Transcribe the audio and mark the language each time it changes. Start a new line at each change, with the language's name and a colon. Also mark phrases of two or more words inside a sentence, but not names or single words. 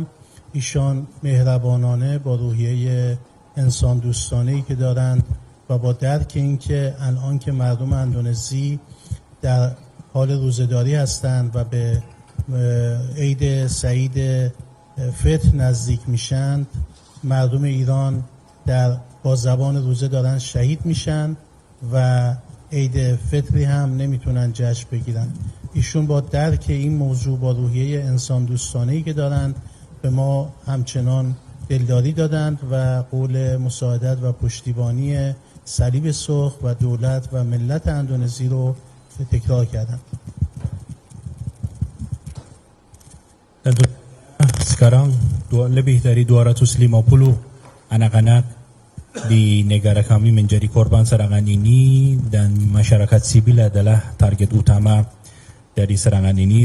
Persian: ایشان مهربانانه با روحیه انسان دوستانه‌ای که دارند و با درک اینکه الان که مردم اندونزی در حال روزه‌داری هستند و به عید سعید فطر نزدیک میشند، مردم ایران با زبان روزه دارن شهید میشن و عید فطری هم نمیتونن جشن بگیرن. ایشون با درک این موضوع، با روحیه انسان دوستانه‌ای که دارند، به ما همچنان دلداری دادند و قول مساعدت و پشتیبانی صلیب سرخ و دولت و ملت اندونزی رو تکرار کردند.
Indonesian: Sekarang lebih dari 250 anak-anak di negara kami menjadi korban serangan ini, dan masyarakat sipil adalah target utama dari serangan ini.